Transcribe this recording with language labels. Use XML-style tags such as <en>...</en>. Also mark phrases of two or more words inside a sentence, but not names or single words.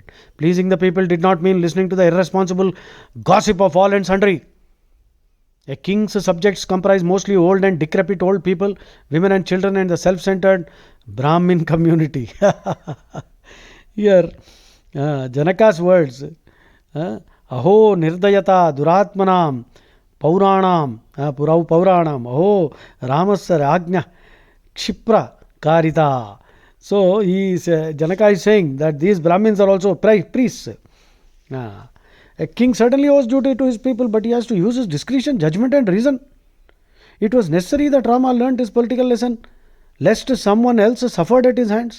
<en>Pleasing the people did not mean listening to the irresponsible gossip of all and sundry. A king's subjects comprise mostly old and decrepit old people, women and children, and the self-centered Brahmin community. Here, Janaka's words,</en> <sa>अहो निर्दयता दुरात्मनाम् पौराणाम् पौराणाम् अहो रामस्य राज्ञः क्षिप्र कारिता.</sa> <en>So Janaka is saying that these Brahmins are also priests. A king certainly owes duty to his people, but he has to use his discretion, judgment, and reason. It was necessary that Rama learnt his political lesson, lest someone else suffered at his hands.</en>